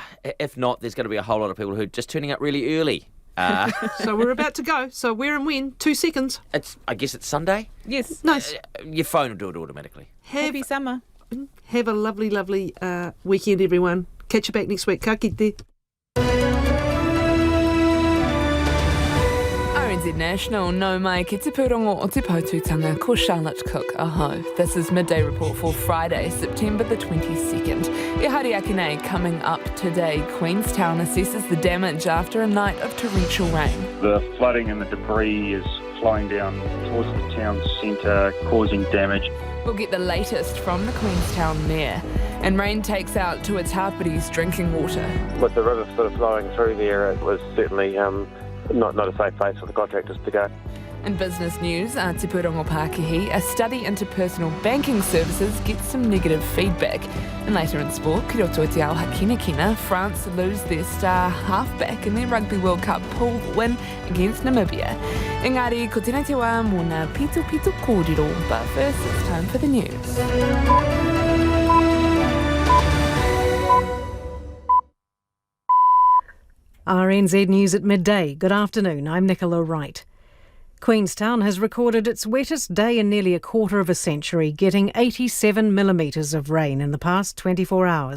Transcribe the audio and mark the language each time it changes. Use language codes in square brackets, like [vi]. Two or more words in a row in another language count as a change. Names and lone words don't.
[en] If not, there's going to be a whole lot of people who are just turning up really early. So we're about to go. So where and when? 2 seconds. I guess it's Sunday. Yes. Nice. Your phone will do it automatically. Happy summer. Have a lovely, lovely weekend, everyone. Catch you back next week. [mi] Ka kite. RNZ National, no mai ki te pūrongo o te pautūtanga ko Charlotte Cook, aho. [en] This is Midday Report for Friday, September the 22nd. [mi] E hari ake nei, [en] coming up today, Queenstown assesses the damage after a night of torrential rain. The flooding and the debris is flowing down towards the town centre, causing damage. We'll get the latest from the Queenstown Mayor. And rain takes out to its Hāpiri's drinking water. With the river sort of flowing through there, it was certainly not a safe place for the contractors to go. In business news, [mi] Te Pūrongo Pākihi, [en] a study into personal banking services gets some negative feedback. And later in sport, [mi] ki roto te ao hakinakina, [en] France lose their star halfback in their Rugby World Cup pool win against Namibia. [mi] Engari, ko tēnei te wā mō ngā pito kōrero, [en] but first it's time for the news. RNZ News at midday. Good afternoon, I'm Nicola Wright. Queenstown has recorded its wettest day in nearly a quarter of a century, getting 87 millimetres of rain in the past 24 hours.